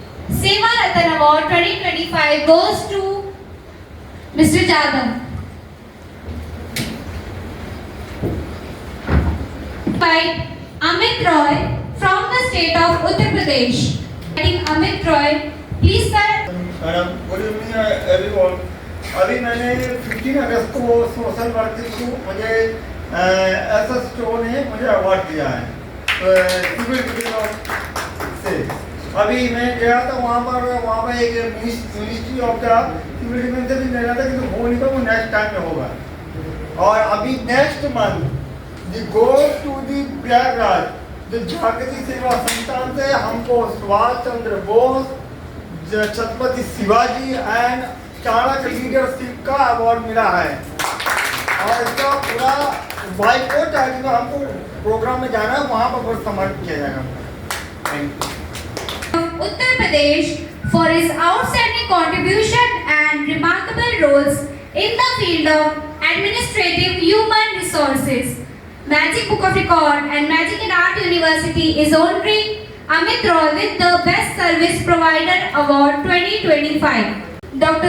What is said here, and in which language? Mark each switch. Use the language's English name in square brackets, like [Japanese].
[English] Seva Ratan Award 2025 goes to Mr. Jadhav. invite Amit Roy from the state of Uttar Pradesh. Amit Roy, please sir. Madam good evening everyone. [Hindi] अभी मैंने 15 अगस्त को social work को मुझे SS स्टो ने मुझे award दिया है civil division से। अभी मैं गया था वहाँ पर एक ministry of the civil defence से भी लेना था, কিন্তু हो नहीं पाया, वो नेक्स्ट टाइम में होगा। और अभी next month the go to the Prayagraj जो जागृति सेवा संस्थान से हमको सुभाष चंद्र बोस, छत्रपति शिवाजी एंड चाणक्य लीडरशिप का अवार्ड मिला है। और इसका पूरा बाइकआउट है, हमको प्रोग्राम में जाना है, वहाँ पर समर्पित किया जाएगा। Thank you. [English] Uttar Pradesh for his outstanding contribution and remarkable roles in the field of administrative human resources. Magic Book of Record and Magic and Art University is honoring Amit Roy with the Best Service Provider Award 2025. Dr.